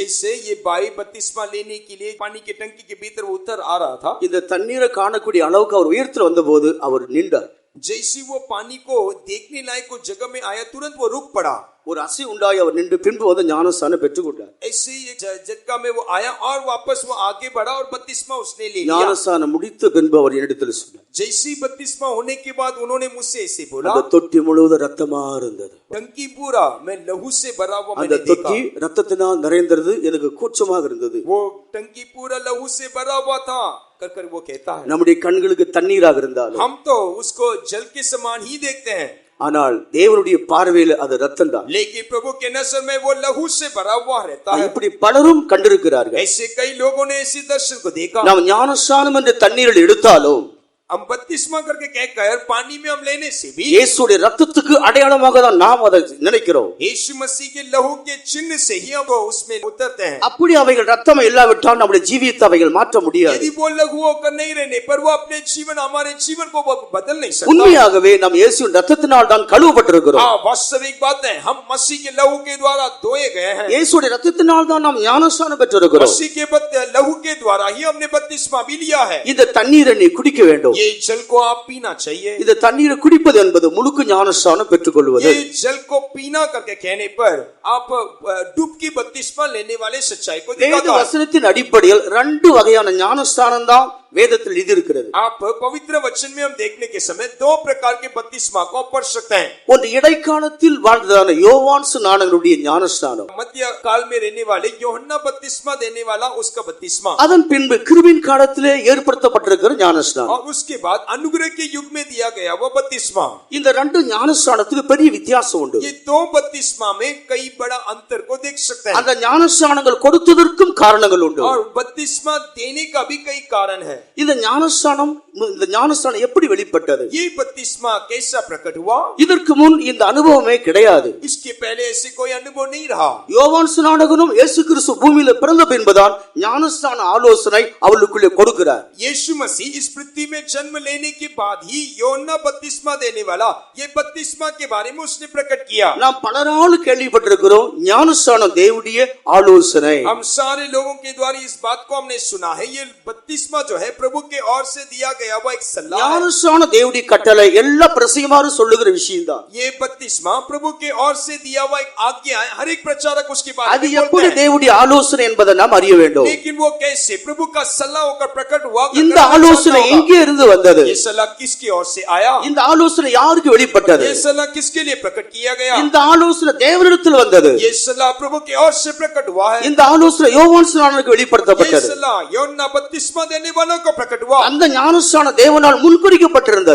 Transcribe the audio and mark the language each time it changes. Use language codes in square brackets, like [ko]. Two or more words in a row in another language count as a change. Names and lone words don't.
[hi] जैसे ये भाई बपतिस्मा लेने के लिए पानी की टंकी के भीतर उतर आ रहा था. [ta] இந்த தண்ணீரை காணக்கூடிய அளவுக்கு அவர் உயரத்தில் வந்தபோது அவர் நின்றார். [hi] जैसे वो पानी को देखने लायक उस जगह में आया तुरंत वो रुक पड़ा. [ta] ஒரு அசை உண்டாய் அவர் நின்று பின்பு வந்து ஞானஸ்தானம் பெற்றுக்கொண்டார். [hi] ऐसे ही एक झटका में वो आया और वापस वो आगे बढ़ा और बपतिस्मा उसने ले लिया. [ta] ஞானஸ்தானம் முடித்த பின்பு அவர் என்னிடத்தில் சொன்னார், [hi] जैसे बपतिस्मा होने के बाद उन्होंने मुझसे ऐसे बोला, [ta] அந்த தொட்டி முழுவதும் ரத்தமா இருந்தது. [hi] टंकी पूरा मैं लहू से भरा हुआ [ta] அந்த [hi] मैंने देखा. [ta] தொட்டி ரத்தத்தினால் நிறைந்தது. எனக்கு கூச்சமாக இருந்தது. [hi] वो टंकी पूरा लहू से भरा हुआ था. कर वो कहता है [ta] நம்முடைய கண்களுக்கு தண்ணீராக இருந்தாலும் [hi] हम तो उसको जल के समान ही देखते हैं. [ta] ஆனால் தேவனுடைய பார்வையில் அது ரத்தம் தான். [hi] लेकिन प्रभु के नजर में वो लहू से भरा हुआ रहता है. [ta] இப்படி பலரும் கண்டிருக்கிறார்கள். [hi] ऐसे कई लोगों ने इसी दर्शन को देखा. [ta] நாம் ஞானஸ்நானம் என்ற தண்ணீரில் எடுத்தாலும் [hi] हम बपतिस्मा करके कहकर पानी में हम लेने से भी [ta] இயேசுடைய ரத்தத்துக்கு அடையாளமாக தான் நாம் அதை நினைக்கிறோம். [hi] यीशु मसीह के लहू के चिन्ह से ही हम उसमें उतरते हैं. [ta] அப்படி அவைகள் ரத்தம் இல்லாவிட்டால் நம்முடைய ஜீவியத்தை அவைகள் மாற்ற முடியாது. [hi] यदि वो लहू होकर नहीं रहने पर वो अपने जीवन हमारे जीवन को बदल नहीं सकता. [ta] உண்மையாகவே நாம் இயேசுவின் ரத்தத்தினால் தான் கழுவப்பட்டிருக்கிறோம். [hi] हाँ, वास्तविक बात है. हम मसीह के लहू के द्वारा धोए गए हैं. [ta] இயேசுடைய ரத்தத்தினால் தான் நாம் ஞானஸ்நானம் பெற்றிருக்கிறோம். [hi] मसीह के लहू के द्वारा ही हमने बपतिस्मा भी लिया है. [ta] இந்த தண்ணீரை நீ குடிக்க வேண்டும். [hi] ये जल को आप पीना चाहिए. [ta] இந்த தண்ணீரை குடிப்பது என்பது முழுக்க ஞானஸ்நானம் பெற்றுக்கொள்வது. [hi] ये जल को पीना करके कहने पर आप डुबकी बपतिस्मा लेने वाले सच्चाई को दिखाता है. [ta] வசனத்தின் அடிப்படையில் 2 வகையான ஞானஸ்நானம் தான் வேதத்தில் எழுதி இருக்கிறது. [hi] आप पवित्र वचन में हम देखने के समय 2 प्रकार के बपतिस्मा को पढ़ सकते हैं. [ta] ஒன்று இடைக்காலத்தில் வாழ்ந்ததான யோவான் ஸ்நானகனுடைய ஞானஸ்நானம். [hi] मध्य काल में रहने वाले யோहन्ना बपतिस्मा देने वाला उसका बपतिस्मा. [ta] அதன் பின்பு கிருபையின் காலத்திலே ஏற்படுத்தப்பட்டிருக்கிற ஞானஸ்நானம். [hi] और उसके बाद अनुग्रह के युग में दिया गया वो बपतिस्मा. [ta] இந்த 2 ஞானஸ்நானத்துக்கு பெரிய வித்தியாசம் உண்டு. [hi] ये 2 बपतिस्मा में कई बड़ा अंतर को देख सकते हैं. [ta] அந்த ஞானஸ்நானங்கள் கொடுத்ததற்கும் காரணங்கள் உண்டு. [hi] और बपतिस्मा देने का भी कई कारण है. [ta] இந்த ஞானஸ்நானம் எப்படி வெளிப்பட்டது? [hi] ये बपतिस्मा कैसा प्रकट हुआ? [ta] இதற்கு முன் இந்த அனுபவமே கிடையாது. [hi] इसके पहले ऐसे कोई अनुभव नहीं रहा. [ta] யோவான் ஸ்நானகனும் இயேசு கிறிஸ்து பூமியில பிறந்த பின்புதான் ஞானஸ்நான ஆலோசனை அவளுக்குள்ளே கொடுக்கிறார். [hi] यीशु मसीह इस पृथ्वी में जन्म लेने के बाद ही யோहन्ना बपतिस्मा देने वाला ये बपतिस्मा के बारे में उसने प्रकट किया. [ta] நாம் பலரால் கேள்விப்பட்டிருக்கிறோம் ஞானஸ்நானம் தேவனுடைய ஆலோசனை. [hi] हम सारे लोगों के द्वारा इस बात को हमने सुना है. ये बपतिस्मा जो है प्रभु के ओर से दिया गया वो एक सलाह है. [ta] ஞானஸ்நான தேவனுடைய கட்டளை எல்லா பிரசங்கமாரும் சொல்லுகிற விஷயம்தான். [hi] ये बपतिस्मा प्रभु के ओर से दिया हुआ एक आज्ञा है. हर एक प्रचारक उसके बारे [ta] அது [hi] में बोलते [ta] எப்படி [hi] हैं. [ta] தேவனுடைய ஆலோசனை என்பதை நாம் அறிய வேண்டும். [hi] लेकिन वो कैसे प्रभु का सलाह होकर प्रकट हुआ? [ta] இந்த ஆலோசனை எங்கே இருந்து வந்தது? [hi] ये सलाह किसकी ओर से आया? [ta] இந்த ஆலோசனை யாருக்கு வெளிப்பட்டது? [hi] ये सलाह किसके लिए प्रकट किया गया? [ta] இந்த ஆலோசனை தேவனிடத்தில் வந்தது. [hi] ये सलाह प्रभु की ओर से प्रकट हुआ है. [ta] இந்த ஆலோசனை யோவான் ஸ்நானனுக்கு [hi] ये [ta] வெளிப்படுத்தப்பட்டது. [hi] सलाह யோहन्ना बपतिस्मा देने वालों को प्रकट हुआ. [ta] அந்த ஞானஸ்நானம் தேவனால் முன்குறிக்கப்பட்டிருந்தது.